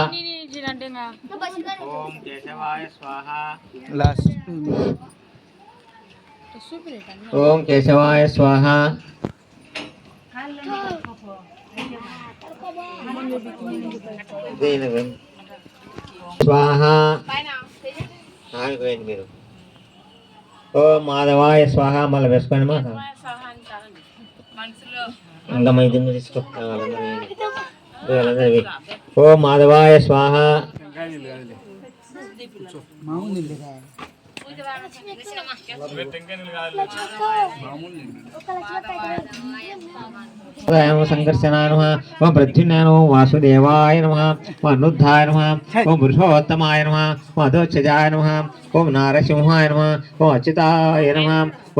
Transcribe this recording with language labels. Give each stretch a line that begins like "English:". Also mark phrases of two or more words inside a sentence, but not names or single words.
Sanskrit: ఓం కేశవాయ స్వాహ ఓం కేశవాయ స్వాహ స్వాహ
Telugu: ఆగిపోయింది మీరు
Sanskrit: ఓం మాధవాయ స్వాహ
Telugu: మళ్ళీ వేసుకోండి మా ఇంకా మైది తీసుకోవాలందరి
Sanskrit: ఓం మాధవాయ స్వాహ संकर्षणाय नमः ओम प्रद्युम्नाय नमः वासुदेवाय नमः ओम अनुद्धाय नमः ओम पुरुषोत्तमाय नमः ओम अधोक्षजाय नमः ओम नारसिंहाय नमः ओम अच्युताय नमः।